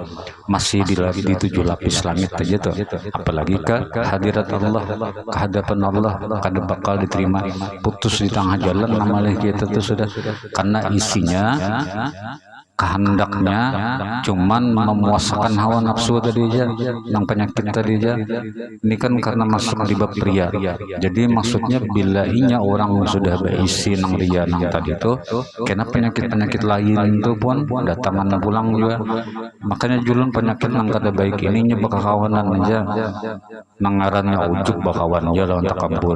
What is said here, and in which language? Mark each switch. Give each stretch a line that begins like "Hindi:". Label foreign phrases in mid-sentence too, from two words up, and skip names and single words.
Banjar: Masih di tujuh lapis langit aja tuh, apalagi ke hadirat Allah, ke hadapan Allah kada bakal diterima. Putus di tengah jalan nama kita tuh sudah, karena isinya kehendaknya cuman memuaskan hawa nafsu tadi aja, yang penyakit tadi aja.
Indonesian: Ini kan karena masuk di bab ria.
Banjar: Jadi maksudnya bila inya orang sudah berisi nang ria nang tadi itu, karena penyakit lain itu pun datangan pulang juga. Makanya julun penyakit nang kada baik ini nya bakawanan aja. Nang ngarannya ujub bakawan aja lawan takabur.